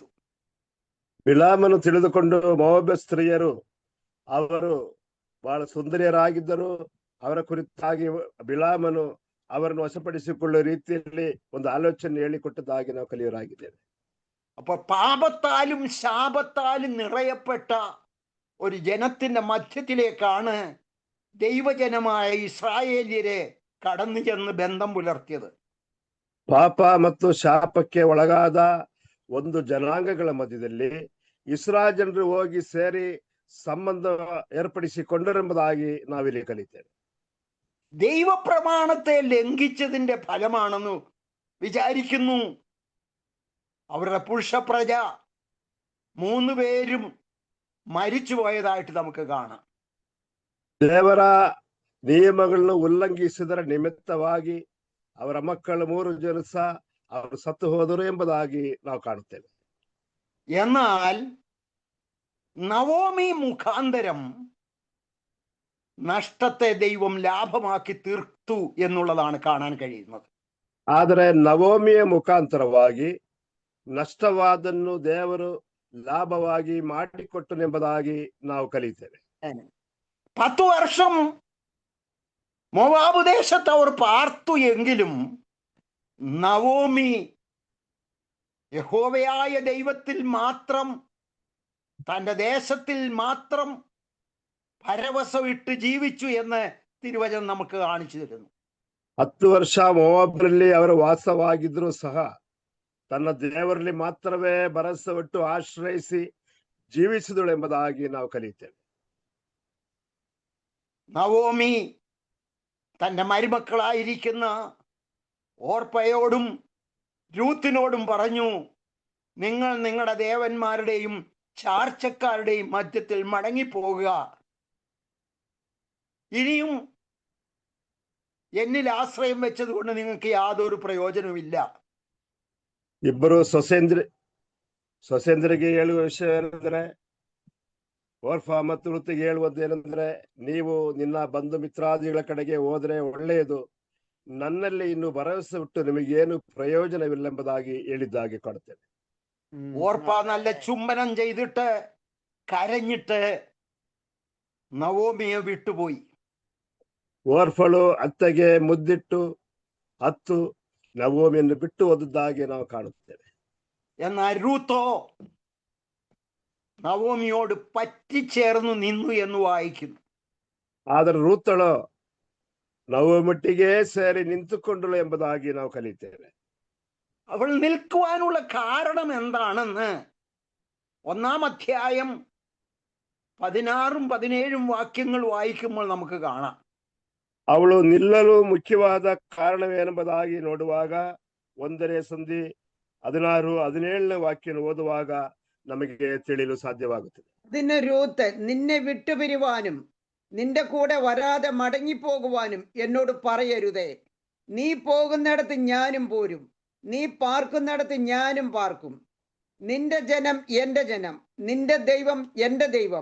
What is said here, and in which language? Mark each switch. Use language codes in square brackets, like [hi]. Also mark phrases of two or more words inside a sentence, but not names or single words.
[kn] ಬಿಳಾಮನು ತಿಳಿದುಕೊಂಡು ಮೋವಾಬ್ಯ ಸ್ತ್ರೀಯರು ಅವರು ಬಹಳ ಸುಂದರಿಯರಾಗಿದ್ದರು, ಅವರ ಕುರಿತಾಗಿ ಬಿಳಾಮನು ಅವರನ್ನು ವಶಪಡಿಸಿಕೊಳ್ಳುವ ರೀತಿಯಲ್ಲಿ ಒಂದು ಆಲೋಚನೆ ಹೇಳಿಕೊಟ್ಟದಾಗಿ ನಾವು ಕಲಿಯರಾಗಿದ್ದೇವೆ. [ml] അപ്പൊ പാപത്താലും ശാപത്താലും നിറയപ്പെട്ട ഒരു ജനത്തിന്റെ മധ്യത്തിലേക്കാണ് ദൈവജനമായ ഇസ്രായേലിയരെ കടന്നു ചെന്ന് ബന്ധം പുലർത്തിയത്. [kn] ಪಾಪ ಮತ್ತು ಶಾಪಕ್ಕೆ ಒಳಗಾದ ಒಂದು ಜನಾಂಗಗಳ ಮಧ್ಯದಲ್ಲಿ ಇಸ್ರಾಯೇಲ್ ಜನರು ಹೋಗಿ ಸೇರಿ ಸಂಬಂಧ ಏರ್ಪಡಿಸಿಕೊಂಡರೆಂಬುದಾಗಿ ನಾವಿಲ್ಲಿ ಕಲಿತೇವೆ. [ml] ദൈവപ്രമാണത്തെ ലംഘിച്ചതിന്റെ ഫലമാണെന്ന് വിചാരിക്കുന്നു. അവരുടെ പുരുഷപ്രജ 3 പേരും മരിച്ചു പോയതായിട്ട് നമുക്ക് കാണാം. [kn] ದೇವರ ನಿಯಮಗಳನ್ನು ಉಲ್ಲಂಘಿಸಿದರ ನಿಮಿತ್ತವಾಗಿ ಅವರ ಮಕ್ಕಳು 3 ಜನ ಸಹ ಅವರು ಸತ್ತು ಹೋದರು ಎಂಬುದಾಗಿ ನಾವು ಕಾಣುತ್ತೇವೆ. [ml] എന്നാൽ നവോമി മുഖാന്തരം നഷ്ടത്തെ ദൈവം ലാഭമാക്കി തീർത്തു എന്നുള്ളതാണ് കാണാൻ കഴിയുന്നത്. [kn] ಆದರೆ ನವೋಮಿಯ ಮುಖಾಂತರವಾಗಿ ನಷ್ಟವಾದನ್ನು ದೇವರು ಲಾಭವಾಗಿ ಮಾಡಿಕೊಟ್ಟನೆಂಬುದಾಗಿ ನಾವು ಕಲಿತೇವೆ. [ml] 10 വർഷം മോവാബ് ദേശത്ത് അവർ പാർത്തു എങ്കിലും നവോമി യഹോവയായ ദൈവത്തിൽ മാത്രം, തൻ്റെ ദേശത്തിൽ മാത്രം പരവശമിട്ട് ജീവിച്ചു എന്ന് തിരുവചനം നമുക്ക് കാണിച്ചു തരുന്നു. [kn] 10 ವರ್ಷ ಮೋವಾಬ್ನಲ್ಲಿ ಅವರು ವಾಸವಾಗಿದ್ರೂ ಸಹ ತನ್ನ ದೇವರಲ್ಲಿ ಮಾತ್ರವೇ ಭರವಸವಿಟ್ಟು ಆಶ್ರಯಿಸಿ ಜೀವಿಸಿದಳು ಎಂಬುದಾಗಿ ನಾವು ಕಲಿತೇವೆ. [ml] നവോമി തൻ്റെ മരുമക്കളായിരിക്കുന്ന ഓർപ്പയോടും രൂത്തിനോടും പറഞ്ഞു, നിങ്ങൾ നിങ്ങളുടെ ദേവന്മാരുടെയും ചാർച്ചക്കാരുടെയും മധ്യത്തിൽ മടങ്ങിപ്പോകുക, ഇനിയും എന്നിൽ ആശ്രയം വെച്ചത് കൊണ്ട് നിങ്ങൾക്ക് യാതൊരു പ്രയോജനവുമില്ല. [kn] ಇಬ್ಬರು ಸೊಸೆಂದ್ರಿಗೆ ಹೇಳುವ ವಿಷಯ ಏನಂದ್ರೆ, ಓರ್ಫಾ ಮತ್ತು ವೃತ್ತಿಗೆ ಹೇಳುವುದೇನೆಂದ್ರೆ, ನೀವು ನಿನ್ನ ಬಂಧು ಮಿತ್ರಾದಿಗಳ ಕಡೆಗೆ ಹೋದ್ರೆ ಒಳ್ಳೆಯದು, ನನ್ನಲ್ಲಿ ಇನ್ನು ಭರವಸೆ ಬಿಟ್ಟು ನಿಮಗೇನು പ്രയോജനമില്ലെമ്പതാಗಿ ಹೇಳಿದ್ದಾಗಿ ಕಾಣುತ್ತೇವೆ. [ml] ഓർപ്പ നല്ല ചുംബനം ചെയ്തിട്ട് കരഞ്ഞിട്ട് നവോമിയെ വിട്ടുപോയി. [kn] ಓರ್ಫಳು ಅತ್ತೆಗೆ ಮುದ್ದಿಟ್ಟು ಹತ್ತು ನವೋಮಿಯನ್ನು ಬಿಟ್ಟು ಹೋದದ್ದಾಗಿ ನಾವು ಕಾಣುತ್ತೇವೆ. [ml] എന്നാൽ രൂത്തോ നവോമിയോട് പറ്റിച്ചേർന്നു നിന്നു എന്ന് വായിക്കുന്നു. [kn] ಆದರೆ ರೂತಳು ನವೋಮಿಗೆ ಸೇರಿ ನಿಂತುಕೊಂಡಳು ಎಂಬುದಾಗಿ ನಾವು ಕಲಿತೇವೆ. [ml] അവൾ നിൽക്കുവാനുള്ള കാരണം എന്താണെന്ന് 1-ാം അധ്യായം 16ഉം 17ഉം വാക്യങ്ങൾ വായിക്കുമ്പോൾ നമുക്ക് കാണാം. [kn] ಅವಳು ನಿಲ್ಲಲು ಮುಖ್ಯವಾದ ಕಾರಣವೇನೆಂಬುದಾಗಿ ನೋಡುವಾಗ 1ನೇ ಸಂಧಿ 16-17ನೇ ವಾಕ್ಯ ಓದುವಾಗ ನಮಗೆ ತಿಳಿಯಲು ಸಾಧ್ಯವಾಗುತ್ತದೆ. [ml] അതിന് രൂത്ത് നിന്നെ വിട്ടുപിരിവാനും നിന്റെ കൂടെ വരാതെ മടങ്ങിപ്പോകുവാനും എന്നോട് പറയരുതേ. നീ പോകുന്നിടത്ത് ഞാനും പോരും, നീ പാർക്കുന്നിടത്ത് ഞാനും പാർക്കും. നിന്റെ ജനം എന്റെ ജനം, നിന്റെ ദൈവം എന്റെ ദൈവം.